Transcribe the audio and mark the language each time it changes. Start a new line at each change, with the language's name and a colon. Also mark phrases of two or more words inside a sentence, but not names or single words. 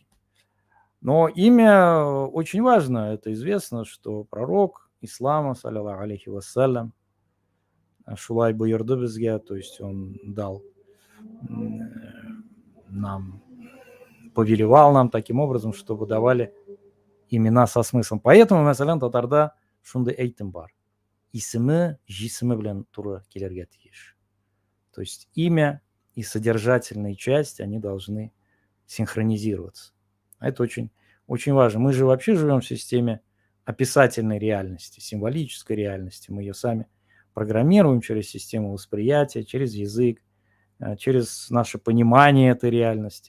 Russian: Но имя очень важно, это известно, что пророк ислама,
Arabic: صلى الله عليه وسلم,
Tatar: Шулай буйырды бізге,
Russian: то есть он дал нам, повелевал нам таким образом, чтобы давали имена со смыслом. Поэтому,
Tatar: мәсәлән, татарда шундай әйтем бар. Исеме җисеме белән туры килергә тиеш.
Russian: То есть имя и содержательная часть, они должны синхронизироваться. Это очень, очень важно. Мы же вообще живем в системе описательной реальности, символической реальности. Мы ее сами программируем через систему восприятия, через язык, через наше понимание этой реальности.